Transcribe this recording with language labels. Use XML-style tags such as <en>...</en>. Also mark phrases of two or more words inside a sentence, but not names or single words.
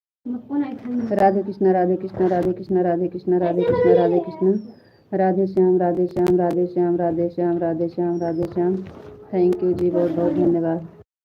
<hi>राधे कृष्णा राधे कृष्णा राधे कृष्णा राधे कृष्णा राधे कृष्णा राधे कृष्णा राधे श्याम राधे श्याम राधे श्याम राधे श्याम राधे श्याम राधे श्याम।</hi> <en>thank you</en> <hi>जी, बहुत बहुत धन्यवाद।</hi>